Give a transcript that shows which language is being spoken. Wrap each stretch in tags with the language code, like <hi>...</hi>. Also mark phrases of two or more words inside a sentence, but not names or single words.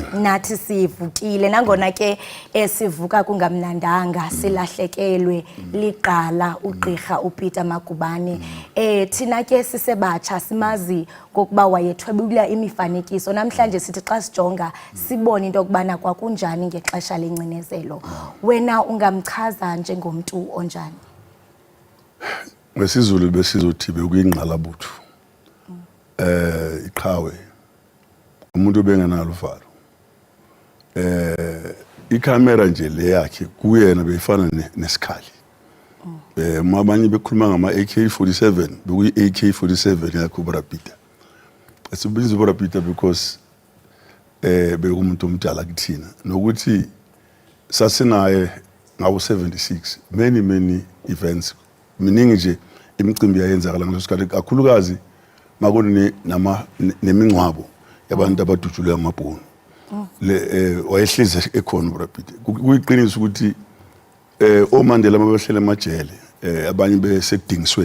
<xh>Nathi sivukile, nangona ke sivuka kungamnandanga, silahlekelwe ligqala ugqirha uPeter Magubane. Thina ke sisebatsha simazi ngokuba wayethwebula imifanekiso. Namhlanje sithi xa sijonga sibone into yokubana kwakunjani ngexesha lengcinezelo. Wena ungamchaza njengomntu onjani?</xh> <zu>Ngesizulu besizothi bekuyingqalabutho. Iqhawe. Umuntu bengenalo uvalo. Ikhamera nje le yakhe kuyena beyifana nesikhali. Mabanye bekhuluma ngama AK47, bekuyi AK47 yakhe uBra Peter. Esibiza uBra Peter because bekumuntu omdala kuthina nokuthi sasinaye ngawo 76</zu> <en>many events.</en> <zu>Miningi nje imicimbi yayenzakala ngaleso sikhathi kakhulukazi makune nemingcwabo yabantu abadutshulwe amabhunu. Wayehlezi ekhona uBra Peter. Kuyiqiniso ukuthi oMandela mabehlela emajele abanye besekudingisweni.</zu>